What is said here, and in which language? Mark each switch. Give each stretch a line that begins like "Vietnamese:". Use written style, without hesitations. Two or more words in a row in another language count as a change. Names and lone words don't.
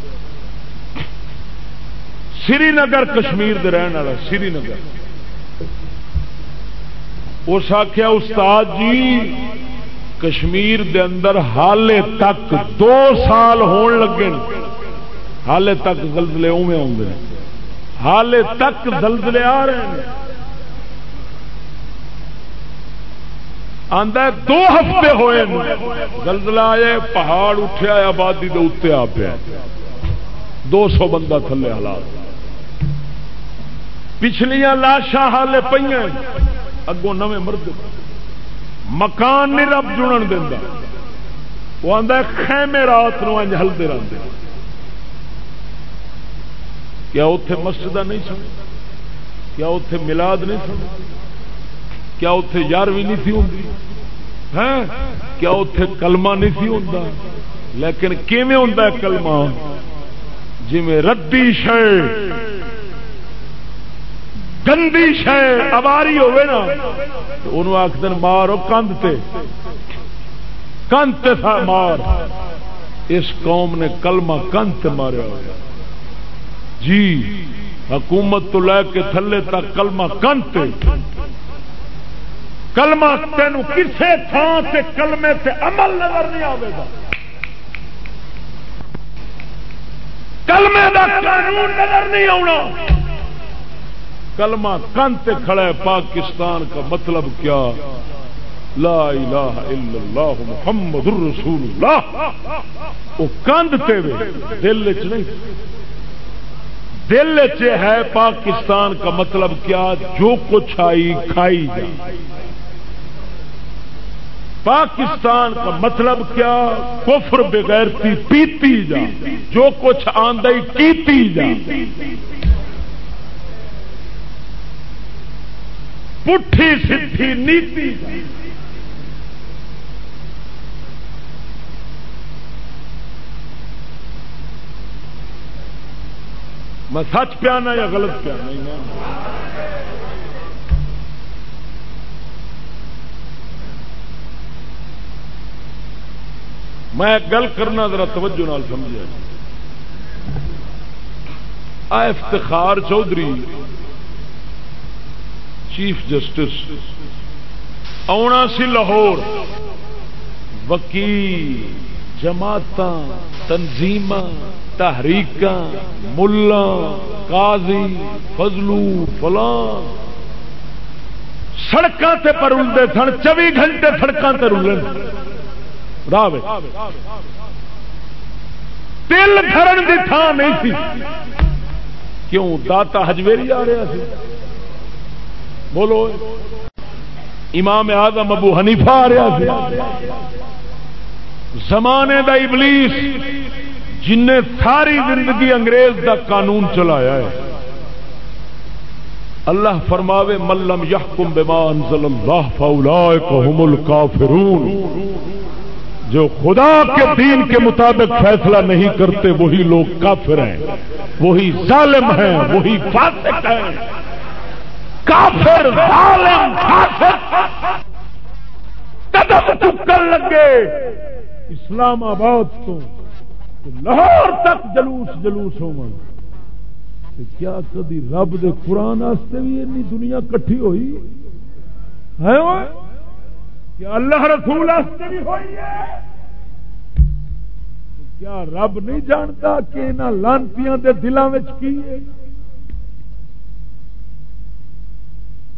Punjabi: سری نگر کشمیر دے رہن والا سری نگر، اس آخیا استاد جی کشمیر دے اندر حالے تک 2 سال ہون لگے حالے تک زلزلے اوے آتے ہیں، حالے تک
Urdu: زلزلے آ رہے ہیں،
Punjabi: آندا 2 ہفتے ہوئے زلزلہ آئے پہاڑ اٹھیا آبادی دے اتنے آ پیا 200 بندہ تھلے حالات، پچھلیاں لاشاں حالے پئیاں اگوں نویں مرد، مکان نہیں رب جڑن دینا، وہ آندا خیمے رات نو انج ہلدے رہندے، کیا اوتھے مسجد نہیں سن؟ کیا اوتھے میلاد نہیں سن؟ کیا اوتھے یارویں نہیں تھی ہوندی؟ کیا اوتھے کلمہ نہیں تھی ہوندا؟ لیکن کیویں ہوندا ہے کلمہ؟ جویں ردی شے گندی شے اواری ہوئے نا تو انہوں آخدن مارو کندھ تے تھا مار، اس قوم نے کلمہ کندھ تے ماریا ہوا جی، حکومت تو لے کے تھلے تک کلمہ کندھ تے، کلمہ تینوں کسے تھان تے کلمے تے عمل نظر نہیں آئے گا، کلمے دا قانون نظر نہیں آنا، کلمہ کن تے کھڑا ہے
Urdu: پاکستان کا مطلب کیا؟
Arabic: لا الہ الا اللہ محمد الرسول اللہ،
Punjabi: وہ کندھ تے وے دل وچ نہیں، دل وچ ہے
Urdu: پاکستان کا مطلب کیا؟ جو کچھ آئی کھائی جائے، پاکستان کا مطلب کیا؟
Punjabi: کفر بغیرتی پیتی جا، جو کچھ آندائی کیتی جا، پٹھی سدھی نیتی جا۔ میں سچ پیانا یا غلط پیانا؟ میں گل کرنا ذرا توجہ نال سمجھا، افتخار چودھری چیف جسٹس آنا سی لاہور، وکیل جماعتاں تنظیماں تحریکاں ملا قاضی فضلو فلاں سڑکاں تے پر رلدے سن، 24 گھنٹے سڑکاں تے رلن راہ دل دھرن دی تھان نہیں تھی، کیوں؟ داتا حجویری آ رہا سی، بولو امام اعظم ابو حنیفہ آ رہا سی، زمانے دا ابلیس جن نے ساری زندگی انگریز دا قانون چلایا ہے،
Urdu: اللہ فرماوے
Arabic: من لم یحکم بما انزل اللہ فاولئک هم الکافرون،
Urdu: جو خدا کے دین کے مطابق فیصلہ نہیں کرتے وہی لوگ کافر ہیں، وہی ظالم ہیں، وہی فاسق ہیں، کافر ظالم فاسق
Punjabi: قدم چکر لگے اسلام آباد تو لاہور تک جلوس ہو، کیا کدی رب دے قرآن واسطے بھی اتنی دنیا کٹھی ہوئی ہے؟ کیا اللہ رسول واسطے بھی ہوئی ہے؟ کیا رب نہیں جانتا کہ انہاں لانتیاں دے دلاں وچ کی ہے؟